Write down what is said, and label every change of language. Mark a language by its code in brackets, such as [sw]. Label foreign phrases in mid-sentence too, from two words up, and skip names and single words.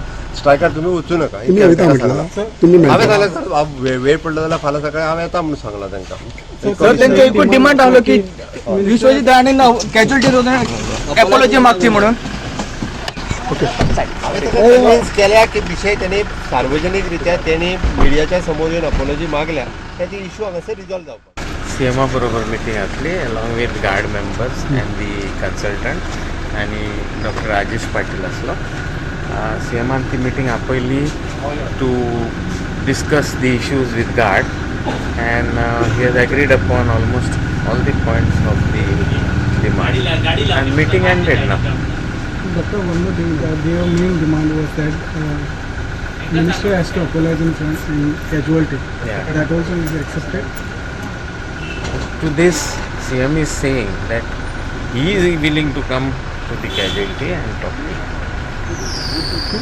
[kok] स्ट्रायकार तुमी वचूं नाका हांवें सांगलां. सर वेळ पडलो जाल्यार फाल्यां सकाळीं हांव येता म्हणून सांगलां तांकां. सर त्यांचा एकूच डिमांड आलो की विश्वजित राणे [en] casualty apology [kok] मागची म्हणून. कन्विन्स केल्या की विषय त्यांनी सार्वजनिकरित्या त्यांनी मिडियाच्या समोर येऊन अपॉलॉजी मागल्या ती इश्यू हांगासर रिजॉल्व जावपाक. सीएमा बरोबर मिटींग आसली [en] along with GARD members and the consultant [kok] आणि डॉक्टर राजेश पाटील आसलो. सीएमान ती मिटींग आपयली [en] to discuss the issues with GARD and he has agreed upon almost all the points of the demand and meeting ended ना. Doctor, one more thing, their main demand was that minister has to apologize in casualty. Yeah. That also is accepted. To this, CM is saying that he is willing to come to the casualty and talk to him.